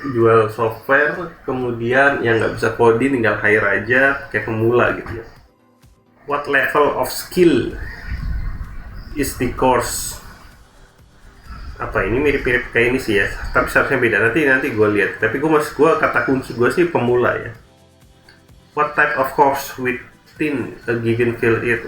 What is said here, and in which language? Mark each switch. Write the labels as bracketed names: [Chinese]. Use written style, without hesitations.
[Indonesian] Jual software, kemudian yang nggak bisa coding tinggal hire aja, kayak pemula gitu ya. [English] What level of skill is the course? [Indonesian] Apa ini mirip-mirip kayak ini sih ya, tapi seharusnya beda. Nanti gue lihat. Tapi gue kata kunci gue sih pemula ya. [English] What type of course within a given field it?